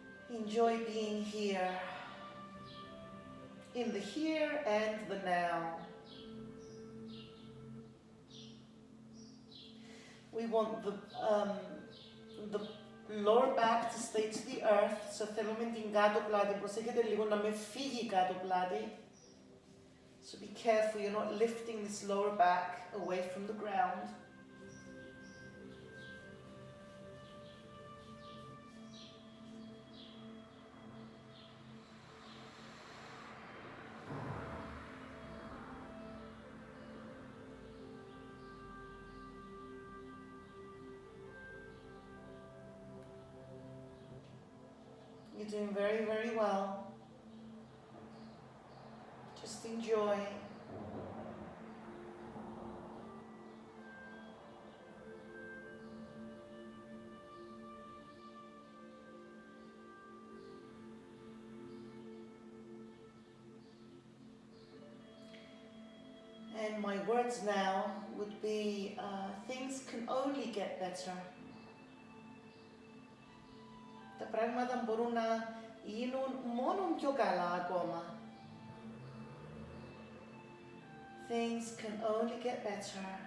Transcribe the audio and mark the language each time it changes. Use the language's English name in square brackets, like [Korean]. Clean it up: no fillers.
[English] Enjoy being here, in the here and the now. We want the lower back to stay to the earth. [Greek] So θέλουμε την κάτω πλάτη, προσέχετε λίγο να με φύγει κάτω πλάτη. [English] So be careful you're not lifting this lower back away from the ground. You're doing very, very well. Just enjoy. And my words now would be, things can only get better. [Greek] Τα πράγματα μπορούν να γίνουν μόνο πιο καλά ακόμα. [English] Things can only get better.